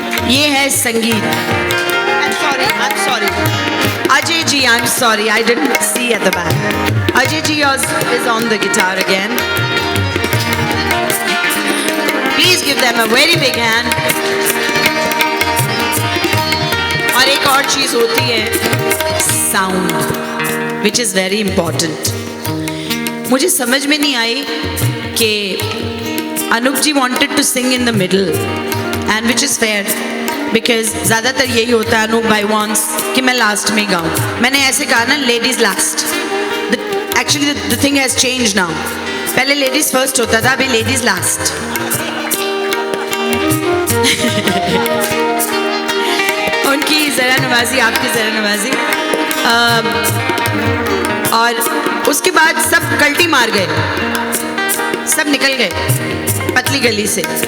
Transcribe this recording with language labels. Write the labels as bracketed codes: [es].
[hi] ये है संगीत। [en] I'm sorry. Ajay ji, I'm sorry, I didn't see at the back. Ajay ji is on the guitar again. Please give them a very big hand. [hi] और एक और चीज होती है, sound, [en] which is very important. [hi] मुझे समझ में नहीं आई कि अनूप जी [en] wanted to sing in the middle, and which is fair, because [hi] ज़्यादातर यही होता है, अनूप भाई wants कि मैं लास्ट में गाऊँ। मैंने ऐसे कहा ना, [en] ladies last. Actually the thing has changed now. [hi] पहले [en] ladies first [hi] होता था, अभी [en] ladies last. [hi] उनकी ज़रा नवाजी, आपकी ज़रा नवाजी, और उसके बाद सब कल्टी मार गए, सब निकल गए पतली गली से।